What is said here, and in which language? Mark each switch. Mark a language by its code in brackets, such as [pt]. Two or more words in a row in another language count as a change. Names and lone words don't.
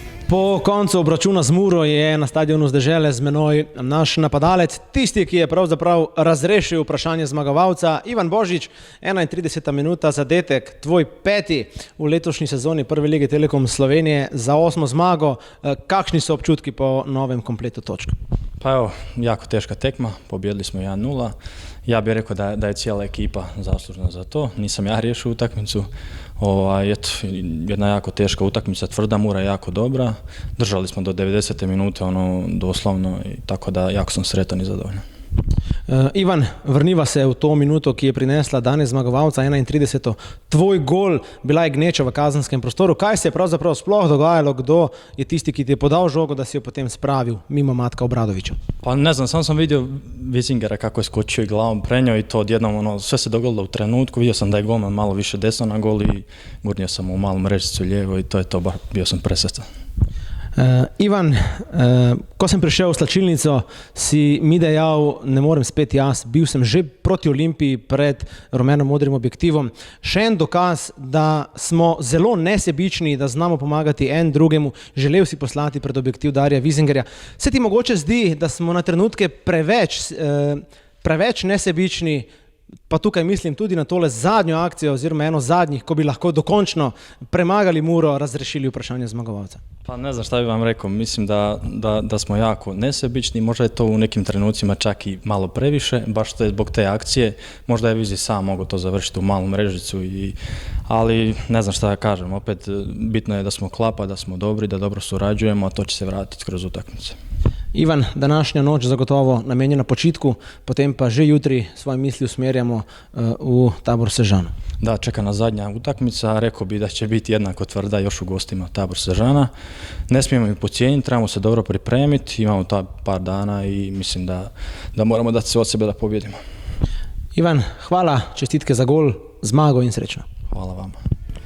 [sl] Po koncu obračuna z Muro je na stadionu z Dežele z menoj naš napadalec, tisti, ki je pravzaprav razrešil vprašanje zmagovalca, Ivan Božič, 31. minuta, zadetek, tvoj peti v letošnji sezoni Prve lige Telekom Slovenije za 8. zmago. Kakšni so občutki po novem kompletu točk? [hr] Pa evo, jako teška tekma, pobjedili smo 1-0. Ja bih rekao da je cijela ekipa zaslužna za to. Nisam ja riješio utakmicu. Jedna jako teška utakmica, tvrda Mura je jako dobra. Držali smo do 90. minute, doslovno, tako da jako sam sretan i zadovoljan. [sl] Ivan, vrniva se v to minuto, ki je prinesla danes zmagovalca 31. Tvoj gol, bila je gneča v kazenskem prostoru. Kaj se je pravzaprav sploh dogajalo? Kdo je tisti, ki ti je podal žogo, da si jo potem spravil mimo Matka Obradovića? [hr] Pa ne znam, sam vidio Wissingera kako je skočio i glavom prenio i to odjednom, sve se dogodilo u trenutku. Vidio sam da je golman malo više desno na gol i gurnio sam u malu mrežicu lijevo i to je to, bio sam presretan. [sl] Ivan, ko sem prišel v slačilnico, si mi dejal, ne morem spet jaz, bil sem že proti Olimpiji pred rumeno-modrim objektivom. Še en dokaz, da smo zelo nesebični, da znamo pomagati en drugemu. Želel si poslati pred objektiv Darija Wissingerja. Se ti mogoče zdi, da smo na trenutke preveč nesebični, pa tukaj mislim tudi na tole zadnjo akcijo oziroma eno zadnjih, ko bi lahko dokončno premagali Muro, razrešili vprašanje zmagovalca? [hr] Pa ne znam šta bi vam rekao, mislim da smo jako nesebični, možda je to u nekim trenucima čak i malo previše, baš to je zbog te akcije, možda je Vizi sam mogao to završiti u malu mrežicu, ali ne znam šta da kažem, opet bitno je da smo klapa, da smo dobri, da dobro surađujemo, a to će se vratiti kroz utakmice. [sl] Ivan, današnja noč zagotovo namenjena počitku, potem pa že jutri svoje misli usmerjamo u Tabor Sežana. [hr] Da, čeka nas zadnja utakmica, rekao bi da će biti jednako tvrda još u gostima Tabor Sežana. Ne smijemo ih podcijeniti, trebamo se dobro pripremiti, imamo ta par dana i mislim da moramo dati sve od sebe da pobjedimo. [sl] Ivan, hvala, čestitke za gol, zmago in srečno. [hr] Hvala vama.